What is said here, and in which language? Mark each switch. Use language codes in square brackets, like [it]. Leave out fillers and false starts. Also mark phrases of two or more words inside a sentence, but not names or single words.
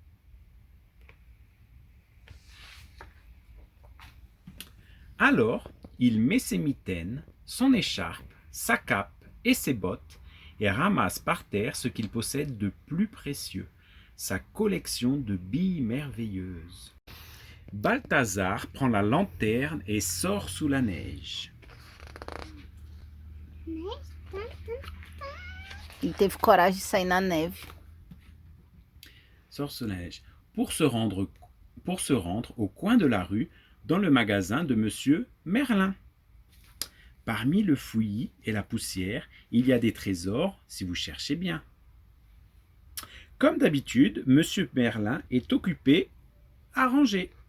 [fr] Alors, il met ses mitaines, son écharpe, sa cape et ses bottes et ramasse par terre ce qu'il possède de plus précieux, sa collection de billes merveilleuses. Balthazar prend la lanterne et sort sous la neige. [pt] Ele teve coragem de sair na neve. [fr] Sort sous la neige pour se rendre au coin de la rue dans le magasin de Monsieur Merlin. Parmi le fouillis et la poussière, il y a des trésors si vous cherchez bien. Comme d'habitude, Monsieur Merlin est occupé à ranger.